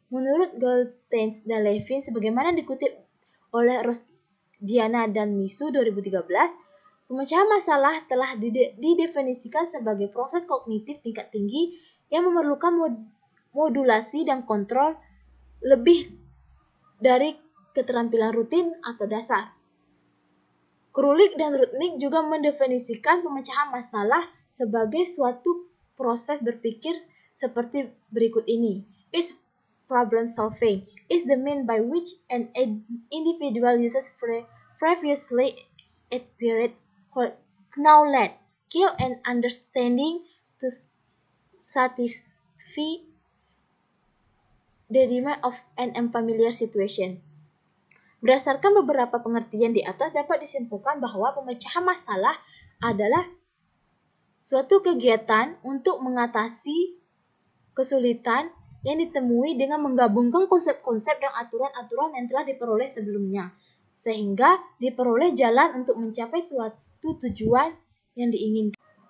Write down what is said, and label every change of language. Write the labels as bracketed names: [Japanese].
[Indonesian] Menurut Goldstein dan Levin, sebagaimana dikutip oleh Rosdiana dan Misu 2013, pemecahan masalah telah didefinisikan sebagai proses kognitif tingkat tinggi yang memerlukan modulasi dan kontrol lebih dari keterampilan rutin atau dasar. Krulik dan Rudnick juga mendefinisikan pemecahan masalah sebagai suatu proses berpikir seperti berikut ini. [English] Is problem solving is the means by which an individual uses previously acquired knowledge, skill, and understanding to satisfy the demand of an unfamiliar situation. [Indonesian] Berdasarkan beberapa pengertian di atas dapat disimpulkan bahwa pemecahan masalah adalah suatu kegiatan untuk mengatasi kesulitan yang ditemui dengan menggabungkan konsep-konsep dan aturan-aturan yang telah diperoleh sebelumnya, sehingga diperoleh jalan untuk mencapai suatu tujuan yang diinginkan.